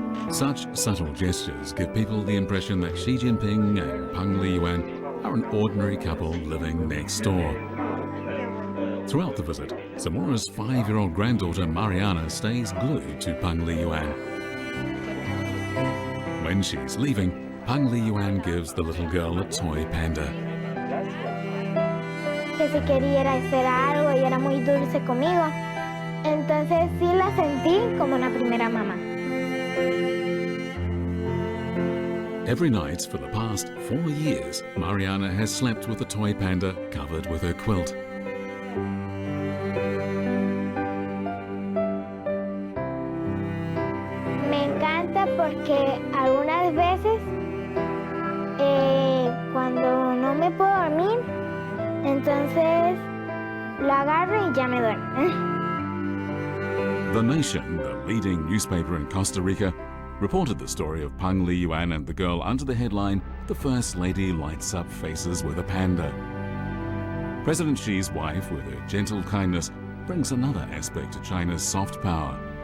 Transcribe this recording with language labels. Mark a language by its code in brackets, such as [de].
[en] Such subtle gestures give people the impression that Xi Jinping and Peng Liyuan are an ordinary couple living next door. Throughout the visit, Zamora's 5-year-old granddaughter Mariana stays glued to Peng Liyuan. When she's leaving, Peng Liyuan gives the little girl a toy panda. [es] Que si quería hacer algo y era muy dulce conmigo. Entonces sí la sentí como una primera mamá. [en] Every night for the past 4 years, Mariana has slept with the toy panda covered with her quilt. [es] Me encanta porque algunas veces cuando no me puedo dormir, entonces lo agarro y ya me duermo. [en] The Nation, the leading newspaper in Costa Rica, reported the story of Peng Liyuan and the girl under the headline, "The First Lady Lights Up Faces with a Panda." President Xi's wife, with her gentle kindness, brings another aspect to China's soft power.